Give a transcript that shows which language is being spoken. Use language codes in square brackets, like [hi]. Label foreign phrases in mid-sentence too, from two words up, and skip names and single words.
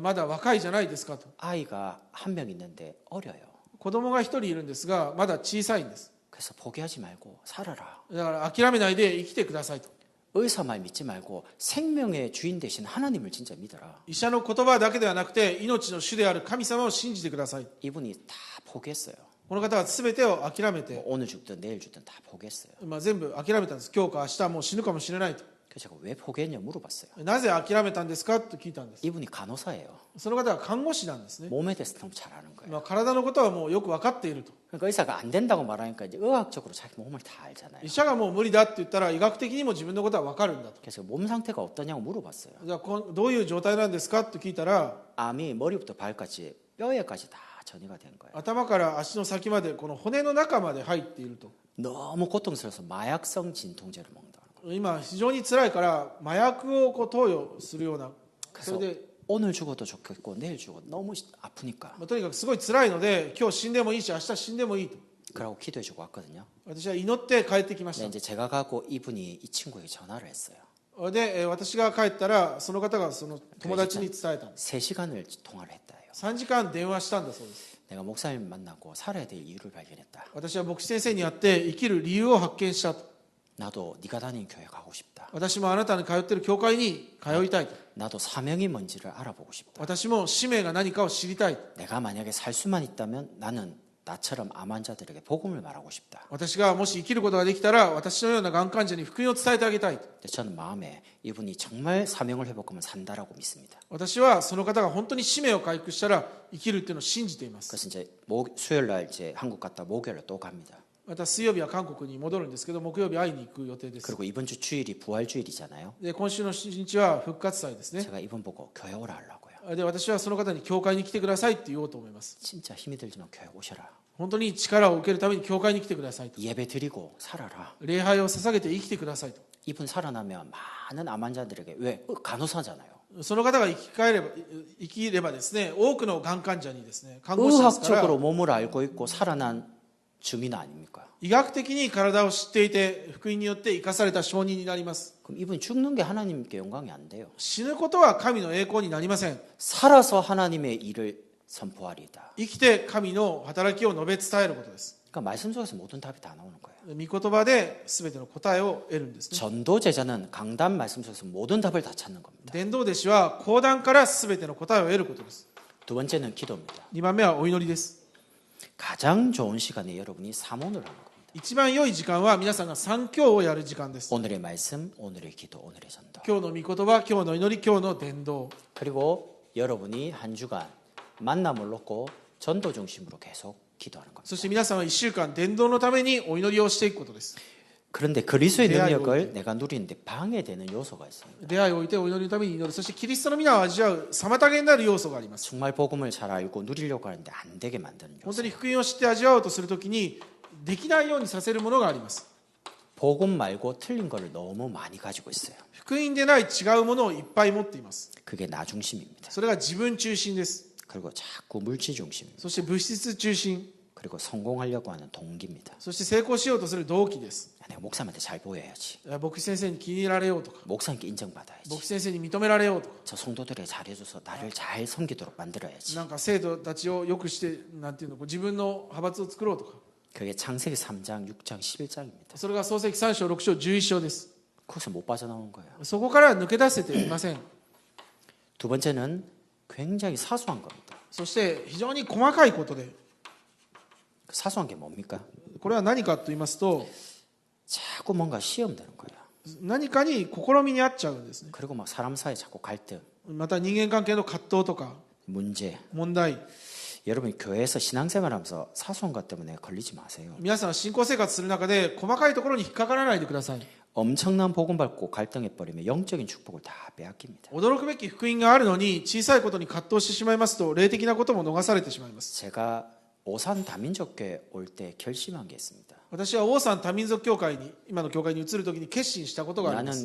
[ja] まだ若いじゃないですかと。 [ko] 아이가 한 명 있는데 어려요. [ja] 子供が一人いるんですがまだ小さいんです。 [ko] 그래서 포기하지 말고 살아라. [ja] だから諦めないで生きてくださいと。 [ko] 의사 말 믿지 말고 생명의 주인 되신 하나님을 진짜 믿어라. [ja] 医者の言葉だけではなくて命の主である神様を信じてください。 [ko] 이분이 다 포기했어요. [ja] この方は全てを諦めて、 [ko] 뭐 오늘 죽든 내일 죽든 다 포기했어요. [ja] 全部諦めたんです。今日か明日もう死ぬかもしれないと。 [ko] 그래서 제가 왜 포기했냐 물어봤어요. [ja] なぜ諦めたんですかと聞いたんです。 [ko] 이분이 간호사예요. [ja] その方は看護師なんですね。 [ko] 몸에 대해서 너무 잘 아는 거예요. [ja] 体のことはもうよく分かっていると。 [ko] 그러니까 의사가 안 된다고 말하니까 이제 의학적으로 자기 몸을 다 알잖아요. [ja] 医者がもう無理だって言ったら医学的にも自分のことは分かるんだと。 [ko] 그래서 몸 상태가 어떠냐고 물어봤어요. [ja] じゃあどういう状態なんですかと聞いたら、 [ko] 암이 머리부터 발까지 뼈에까지 다 전이가 된 거예요. [ja] 頭から足の先までこの骨の中まで入っていると。 [ko] 너무 고통스러워서 마약성 진통제를 먹는다는 거예요. [ja] 今非常に辛いから麻薬を投与するような。そ [ko] 그래서 [ja] れで [ko] 오늘 죽어도 좋겠고 내일 죽어도 너무 아프니까 [ja] とにかくすごい辛いので今日死んでもいいし明日死んでもいいと。 [ko] 그러고 기도해주고 왔거든요. [ja] 私は祈って帰ってきまし [ko] 근데 [ja] た。 [ko] 이제 제가 가고 이분이 이 친구에게 전화를 했어요. [ja] で私が帰ったらその方がその友達に伝えたんです。 [ko] 3시간을 통화를 했다요. [ja] 3時間電話したんだそうです。 [ko] 내가 목사님 만나고 살아야 될 이유를 발견했다. [ja] 私は牧師先生に会って生きる理由を発見したと。 [ko] 나도 네가 다니는 교회 가고 싶다. [ja] 私もあなたの通っている教会に通いたいと。 [ko] 나도 사명이 뭔지를 알아보고 싶다. [ja] 私も使命が何かを知りたい。 [ko] 내가 만약에 살 수만 있다면 나는 나처럼 암 환자들에게 복음을 말하고 싶다. [ja] 私がもし生きることができたら、私のようながん患者に福音を伝えてあげたいと。 [ko] 근데 저는 마음에 이분이 정말 사명을 회복하면 산다라고 믿습니다. [ja] 私はその方が本当に使命を回復したら生きるっていうのを信じています。 [ko] 그래서 이제 수요일 날 이제 한국 갔다 목요일에 또 갑니다. [ja] また水曜日は韓国に戻るんですけど、木曜日会いに行く予定です。 [ko] 그리고 이번 주 주일이 부활주일이잖아요. [ja] で、今週の7日は復活祭ですね。 [ko] 제가 이분 보고 교회 오라 하려고요. [ja] で、私はその方に教会に来てくださいって言おうと思います。 [ko] 진짜 힘이 들지만 교회 오셔라. [ja] 本当に力を受けるために教会に来てくださいと。 [ko] 예배 드리고 살아라. [ja] 礼拝を捧げて生きてくださいと。 [ko] 이분 살아나면 많은 암 환자들에게 왜 간호사잖아요. [ja] その方が生きればですね、多くのがん患者にですね、看護師ですから [ko] 의학적으로 몸을 알고 있고 살아난 주민 아닙니까? [ja] 医学的に体を知っていて、福音によって生かされた証人になります。 [ko] 그럼 이분 죽는 게 하나님께 영광이 안 돼요. [ja] 死ぬことは神の栄光になりません。 [ko] 살아서 하나님의 일을 선포하리이다. [ja] 生きて神の働きを述べ伝えることです。 [ko] 그러니까 말씀 속에서 모든 답이 다 나오는 거예요. [ja] 御言葉で全ての答えを得るんですね。 [ko] 전도 제자는 강단 말씀 속에서 모든 답을 다 찾는 겁니다. [ja] 伝道弟子は講談から全ての答えを得ることです。 [ko] 두 번째는 기도입니다. [ja] 2 番目はお祈りです。 [ko] 가장 좋은 시간에 여러분이 삼원을 하는 겁니다. [ja] 一番良い時間は皆さんが三教をやる時間です。 [ko] 오늘의 말씀, 오늘의 기도, 오늘의 전도. [ja] 今日の御言葉、今日の祈り、今日の伝道。 [ko] 그리고 여러분이 한 주간 만남을 놓고 전도 중심으로 계속 기도하는 겁니다. [ja] そして皆さんは1週間伝道のためにお祈りをしていくことです。 [ko] 그런데 그리스도의 대화의 능력을 내가 누리는데 방해되는 요소가 있습니다. [ja] 出会いを置いてお祈りのために祈る。そしてキリストの皆を味わう妨げになる要素があります。 [ko] 정말 복음을 잘 알고 누리려고 하는데 안 되게 만드는 [ja] 本 [ko] 요소. [ja] 当に福音を知って味わおうとするときにできないようにさせるものがあります。 [ko] 복음 말고 틀린 거를 너무 많이 가지고 있어요. [ja] 福音でない違うものをいっぱい持っています。 [ko] 그게 나 중심입니다. [ja] それが自分中心です。 [ko] 그리고 자꾸 물질 중심입니다. [ja] そして物質中心。 [ko] 그리고 성공하려고 하는 동기입니다. [ja] そして成功しようとする動機です。 [ko] 내가 목사님한테 잘 보여야지. [ja] 牧師先生に気に入られようとか、 [ko] 목사님께 인정받아야지. [ja] 牧師先生に認められようとか、 [ko] 저 성도들에게 잘해줘서 나를 잘 섬기도록 만들어야지. [ja] なんか生徒たちをよくしてなんていうの、自分の派閥を作ろうとか、 [ko] 그게 창세기 3장, 6장, 11장입니다. [ja] それが創世記3章6章11章です。 [ko] 거기서 못 빠져나오는 거예요. [ja] そこから抜け出せていません。 [ko] 두 번째는 굉장히 사소한 겁니다. [ja] そして非常に細かいことで、 [ko] 그 사소한 게 뭡니까? [ja] これは何かと言いますと、 [ko] 자꾸 뭔가 시험되는 거예요. [ja] 何かに試みにあっちゃうんですね。 [ko] 그리고 막 사람 사이에 자꾸 갈등, [ja] また人間関係の葛藤とか [ko] 문제. [ja] 問題。 [ko] 여러분이 교회에서 신앙생활하면서 사소한 것 때문에 걸리지 마세요. [ja] 皆さんは信仰生活する中で細かいところに引っかからないでください。 [ko] 엄청난 복음 받고 갈등해 버리면 영적인 축복을 다 빼앗깁니다. [ja] 驚くべき福音があるのに小さいことに葛藤してしまいますと霊的なことも逃されてしまいます。 [ko] 제가 오산 다민족교회 올 때 결심한 게 있습니다. [ja] 私はオーサン多民族教会に今の教会に移るときに決心したことがあります。